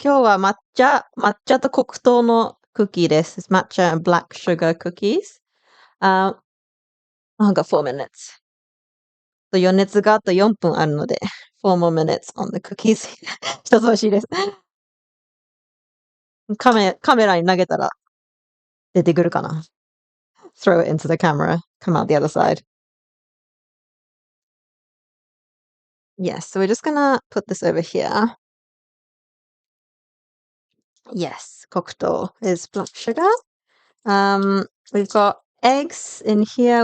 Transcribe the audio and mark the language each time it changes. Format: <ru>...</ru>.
<ja>今日は抹茶と黒糖のクッキーです。</ja> <en>Matcha and black sugar cookies. I've got 4 minutes.</en> <ja>余熱があと4分あるので、</ja> <en>4 more minutes on the cookies.</en> <ja>一つ欲しいです。カメラに投げたら出てくるかな？</ja> <en>Throw it into the camera. Come out the other side. Yes, so we're just gonna put this over here. Yes, kokuto is black sugar. We've got eggs in here.</en>